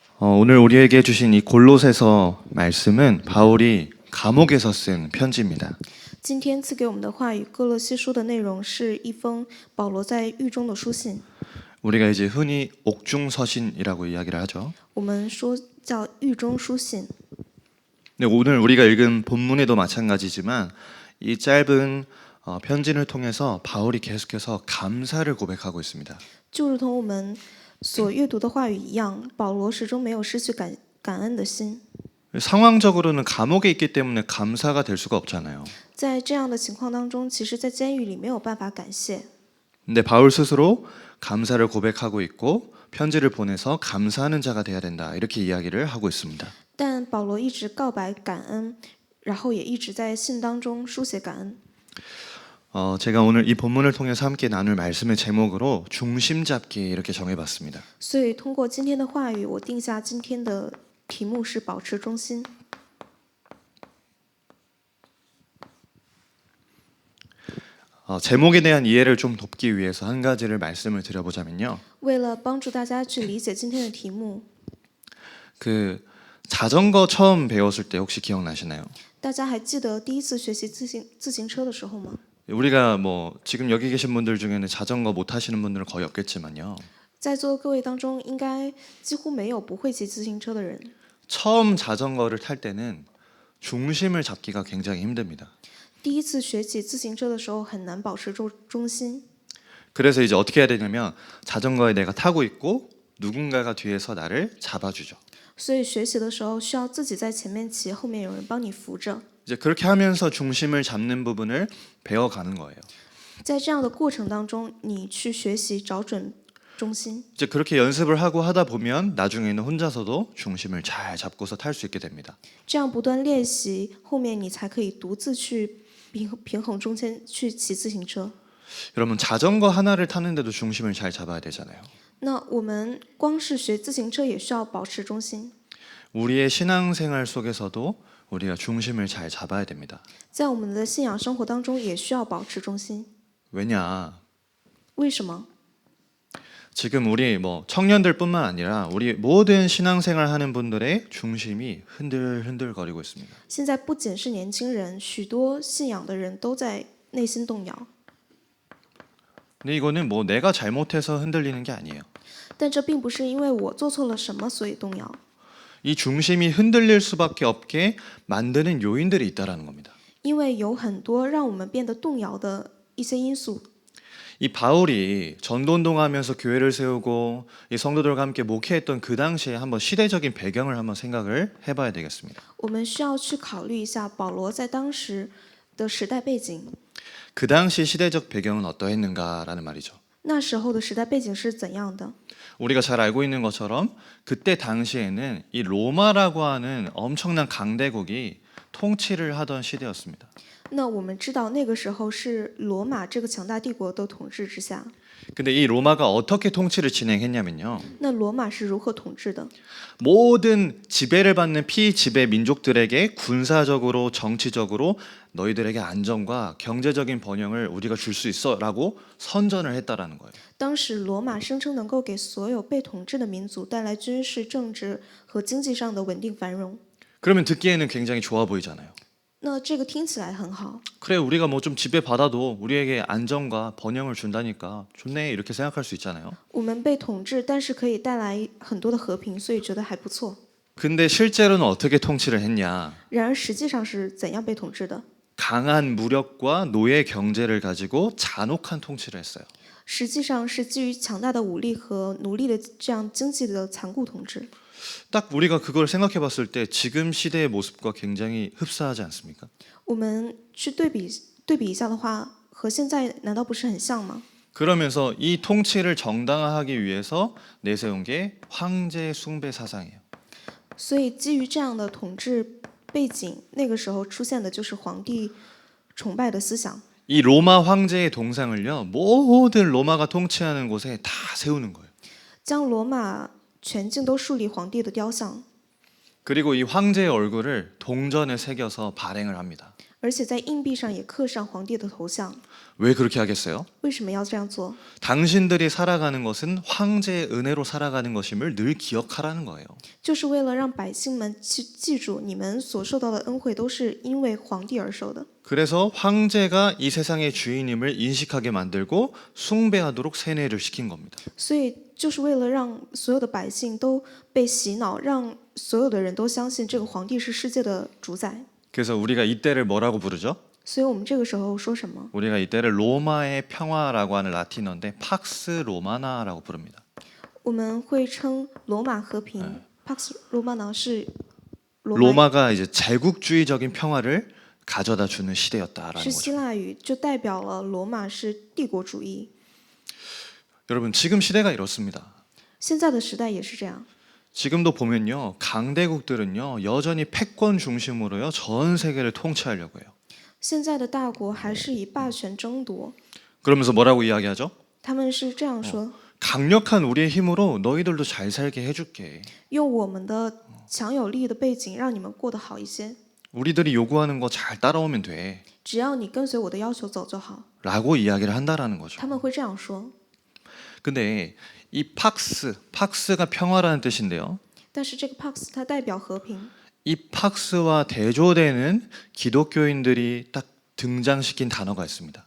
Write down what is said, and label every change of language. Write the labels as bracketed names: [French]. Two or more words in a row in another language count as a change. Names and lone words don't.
[Korean] 오늘 우리에게 주신 이 골로새서 말씀은 바울이 감옥에서 쓴 편지입니다. [Chinese] 今天赐给我们的话语，哥罗西书的内容是一封保罗在狱中的书信。 [Korean] 우리가 이제 흔히 옥중서신이라고 이야기를 하죠. [Chinese] 我们说叫狱中书信。 [Korean] 근데 오늘 우리가 읽은 본문에도 마찬가지지만 이 짧은 편지를 통해서 바울이 계속해서 감사를 고백하고 있습니다. [Chinese] 就如同我们所阅读的话语一样，保罗始终没有失去感恩的心。 [Korean] 상황적으로는 감옥에 있기 때문에 감사가 될 수가 없잖아요. [Chinese] 在这样的情况当中，其实，在监狱里没有办法感谢。 [Korean] 근데 바울 스스로 감사를 고백하고 있고 편지를 보내서 감사하는 자가 돼야 된다 이렇게 이야기를 하고 있습니다. [Chinese] 但保罗一直告白感恩，然后也一直在信当中书写感恩。 [Korean] 제가 오늘 이 본문을 통해서 함께 나눌 말씀의 제목으로 중심 잡기 이렇게 정해봤습니다. [Chinese] 所以通过今天的话语，我定下今天的题目是保持中心。 [Korean] 제목에 대한 이해를 좀 돕기 위해서 한 가지를 말씀을 드려보자면요. [Chinese] 为了帮助大家去理解今天的题目， [Korean] 그 자전거 처음 배웠을 때 혹시 기억나시나요? [Chinese] 大家还记得第一次学习自行车的时候吗？ [Korean] 우리가 뭐 지금 여기 계신 분들 중에는 자전거 못 타시는 분들은 거의 없겠지만요. [Chinese] 在座各位当中，应该几乎没有不会骑自行车的人。 [Korean] 처음 자전거를 탈 때는 중심을 잡기가 굉장히 힘듭니다. [Chinese] 第一次学骑自行车的时候，很难保持中心。 [Korean] 그래서 이제 어떻게 해야 되냐면 자전거에 내가 타고 있고 누군가가 뒤에서 나를 잡아주죠. [Chinese] 所以学习的时候，需要自己在前面骑，后面有人帮你扶着。 [Korean] 이제 그렇게 하면서 중심을 잡는 부분을 배워가는 거예요. [Chinese] 在这样的过程当中，你去学习找准中心。 [Korean] 이제 그렇게 연습을 하고 하다 보면 나중에는 혼자서도 중심을 잘 잡고서 탈 수 있게 됩니다. [Chinese] 这样不断练习，后面你才可以独自去平衡中间去骑自行车。 [Korean] 여러분 자전거 하나를 타는데도 중심을 잘 잡아야 되잖아요. [Chinese] 那我们光是学自行车也需要保持中心。 [Korean] 우리의 신앙생활 속에서도 우리가 중심을 잘 잡아야 됩니다. [Chinese] 在我们的信仰生活当中，也需要保持中心。 [Korean] 왜냐? [Chinese] 为什么？ [Korean] 지금 우리 뭐 청년들뿐만 아니라 우리 모든 신앙생활 하는 분들의 중심이 흔들흔들거리고 있습니다. [Chinese] 现在不仅是年轻人，许多信仰的人都在内心动摇。 [Korean] 근데 이거는 뭐 내가 잘못해서 흔들리는 게 아니에요. [Chinese] 但这并不是因为我做错了什么所以动摇， [Korean] 이 중심이 흔들릴 수밖에 없게 만드는 요인들이 있다라는 겁니다. [Chinese] 因为有很多让我们变得动摇的一些因素。 [Korean] 이 바울이 전도운동하면서 교회를 세우고 이 성도들과 함께 목회했던 그 당시에 한번 시대적인 배경을 한번 생각을 해봐야 되겠습니다. [Chinese] 我们需要去考虑一下保罗在当时的时代背景。 [Korean] 그 당시 시대적 배경은 어떠했는가라는 말이죠. [Chinese] 那时候的时代背景是怎样的？ [Korean] 우리가 잘 알고 있는 것처럼 그때 당시에는 이 로마라고 하는 엄청난 강대국이 통치를 하던 시대였습니다. [Chinese] 那我们知道那个时候是罗马这个强大帝国的统治之下。 [Korean] 근데 이 로마가 어떻게 통치를 진행했냐면요. [Chinese] 那罗马是如何统治的？ [Korean] 모든 지배를 받는 피지배 민족들에게 군사적으로 정치적으로 너희들에게 안정과 경제적인 번영을 우리가 줄 수 있어라고 선전을 했다라는 거예요. [Chinese] 当时罗马声称能够给所有被统治的民族带来军事、政治和经济上的稳定繁荣。 [Korean] 그러면 듣기에는 굉장히 좋아 보이잖아요. [Chinese] 那这个听起来很好， [Korean] 그래 우리가 뭐 좀 지배 받아도 우리에게 안정과 번영을 준다니까 좋네 이렇게 생각할 수 있잖아요. [Chinese] 我们被统治，但是可以带来很多的和平，所以觉得还不错。 [Korean] 근데 실제로는 어떻게 통치를 했냐? [Chinese] 然而实际上是怎样被统治的？ [Korean] 강한 무력과 노예 경제를 가지고 잔혹한 통치를 했어요. [Chinese] 实际上是基于强大的武力和奴隶的这样经济的残酷统治。 [Korean] 딱 우리가 그걸 생각해 봤을 때 지금 시대의 모습과 굉장히 흡사하지 않습니까? [Chinese] 我们去对比一下的话，和现在难道不是很像吗？ [Korean] 그러면서 이 통치를 정당화하기 위해서 내세운 게 황제 숭배 사상이에요. [Chinese] 所以基于这样的统治背景，那个时候出现的就是皇帝崇拜的思想。 [Korean] 이 로마 황제의 동상을요 모든 로마가 통치하는 곳에 다 세우는 거예요. [Chinese] 将罗马全境都树立皇帝的雕像， [Korean] 그리고 이 황제의 얼굴을 동전에 새겨서 발행을 합니다. [Chinese] 而且在硬币上也刻上皇帝的头像。 [Korean] 왜 그렇게 하겠어요? [Chinese] 为什么要这样做？ [Korean] 당신들이 살아가는 것은 황제의 은혜로 살아가는 것임을 늘 기억하라는 거예요. [Chinese] 就是为了让百姓们去记住，你们所受到的恩惠都是因为皇帝而受的。 [Korean] 그래서 황제가 이 세상의 주인임을 인식하게 만들고 숭배하도록 세뇌를 시킨 겁니다. [Chinese] 所以就是为了让所有的百姓都被洗脑，让所有的人都相信这个皇帝是世界的主宰。 [Korean] 그래서 우리가 이때를 뭐라고 부르죠? [Chinese] 所以我们这个时候说什么？ [Korean] 우리가 이때를 로마의 평화라고 하는 라틴어인데 팍스 로마나라고 부릅니다. [Chinese] 我们会称罗马和平 （Pax Romana） 是罗马 [Korean] 로마가 이제 제국주의적인 평화를 가져다 주는 시대였다라는 [Chinese] 是希 [Korean] 거죠. [Chinese] 腊语，就代表了罗马是帝国主义。 [Korean] 여러분 지금 시대가 이렇습니다. [Chinese] 现在的时代也是这样。 [Korean] 지금도 보면요 강대국들은요 여전히 패권 중심으로요 전 세계를 통치하려고 해요. [Chinese] 现在的大国还是以霸权争夺， [Korean] 그러면서 뭐라고 이야기하죠? [Chinese] 他们是这样说： [Korean] 강력한 우리의 힘으로 너희들도 잘 살게 해줄게. [Chinese] 用我们的强有力的背景，让你们过得好一些。 [Korean] 우리들이 요구하는 거 잘 따라오면 돼. [Chinese] 只要你跟随我的要求走就好。 [Korean] 라고 이야기를 한다라는 거죠. [Chinese] 他们会这样说。 [Korean] 근데 이 팍스가 평화라는 뜻인데요. [Chinese] 但是这个 Pax 它代表和平， [Korean] 이 팍스와 대조되는 기독교인들이 딱 등장시킨 단어가 있습니다.